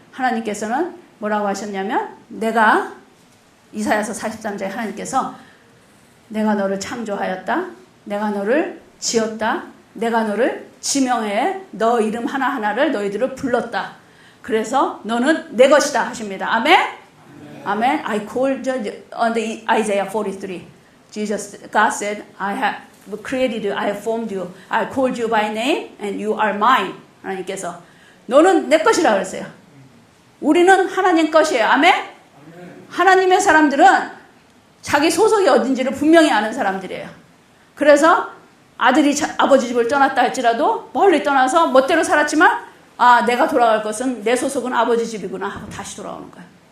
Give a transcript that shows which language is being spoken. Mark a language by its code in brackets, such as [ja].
[ko] 하나님께서는 뭐라고 하셨냐면 내가 이사야서 43장에 하나님께서 내가 너를 창조하였다. 내가 너를 지었다. 내가 너를 지명해 너 이름 하나하나를 너희들을 불렀다. 그래서 너는 내 것이다 하십니다. 아멘? 아멘. [en] I called you on the Isaiah 43. God said, I have created you, I have formed you, I called you by name, and you are mine. [ko] 하나님께서 너는 내 것이라 그랬어요. 우리는 하나님 것이에요. 아멘? 하나님의 사람들은 자기 소속이 어딘지를 분명히 아는 사람들이에요. 그래서 아들이 아버지 집을 떠났다 할지라도 멀리 떠나서 멋대로 살았지만 아 내가 돌아갈 것은 내 소속은 아버지 집이구나 하고 다시 돌아오는 거예요.